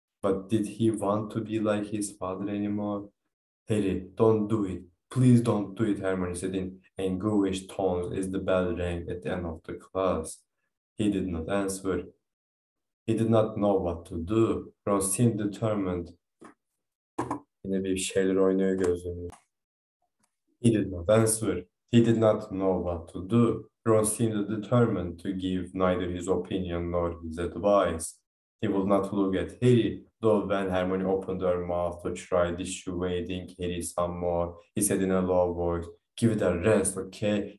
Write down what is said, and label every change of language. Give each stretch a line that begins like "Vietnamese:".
English: But did he want to be like his father anymore? Harry, don't do it. Please don't do it, Hermione said in anguished tones as the bell rang at the end of the class. He did not answer. He did not know what to do. Ron seemed determined.
Turkish: Yine bir şeyler oynuyor gözümü.
English: He did not answer. He did not know what to do. Ron seemed determined to give neither his opinion nor his advice. He would not look at Harry, though when Hermione opened her mouth to try dissuading Harry some more, he said in a low voice, "Give it a rest, okay?